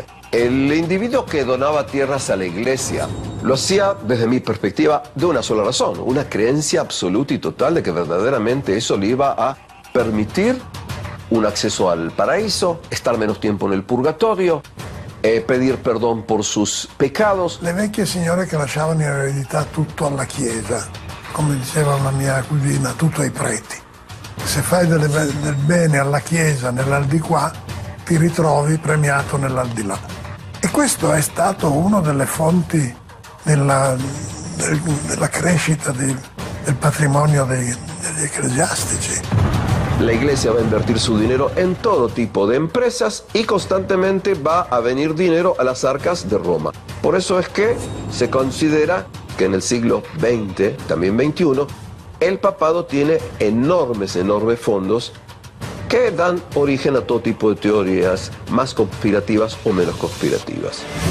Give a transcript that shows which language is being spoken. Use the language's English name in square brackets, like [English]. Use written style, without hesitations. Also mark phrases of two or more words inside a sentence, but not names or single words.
[Spanish] El individuo que donaba tierras a la Iglesia lo hacía, desde mi perspectiva, de una sola razón: una creencia absoluta y total de que verdaderamente eso le iba a permitir un acceso al paraíso, estar menos tiempo en el purgatorio, pedir perdon per sus pecados. [Italian] Le vecchie signore che lasciavano in eredità tutto alla Chiesa, come diceva una mia cugina, tutto ai preti. Se fai del bene alla Chiesa nell'aldilà, ti ritrovi premiato nell'aldilà. E questo è stato una delle fonti della crescita del patrimonio degli ecclesiastici. [Spanish] La Iglesia va a invertir su dinero en todo tipo de empresas y constantemente va a venir dinero a las arcas de Roma. Por eso es que se considera que en el siglo XX, también XXI, el papado tiene enormes fondos que dan origen a todo tipo de teorías más conspirativas o menos conspirativas.